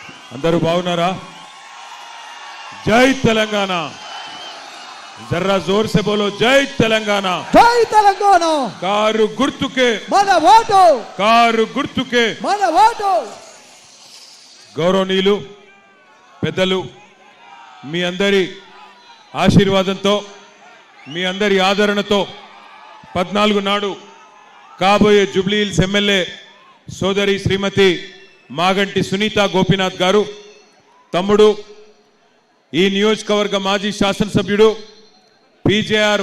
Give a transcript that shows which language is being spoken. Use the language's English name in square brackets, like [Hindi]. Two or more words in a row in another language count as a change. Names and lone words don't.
[Telugu] అందరూ బాగున్నారా? జై తెలంగాణ. [Hindi] जरा जोर से बोलो जय तेलंगाना. जय तेलंगाना. [Telugu] కారు గుర్తుకే మన ఓటు. కారు గుర్తుకే మన ఓటు. గౌరవనీయులు పెద్దలు మీ అందరి ఆశీర్వాదంతో మీ అందరి ఆదరణతో 14 నాడు కాబోయే జూబ్లీ హిల్స్ ఎమ్మెల్యే సోదరి శ్రీమతి మాగంటి సునీత గోపీనాథ్ గారు, తమ్ముడు ఈ నియోజకవర్గ మాజీ శాసనసభ్యుడు పీజేఆర్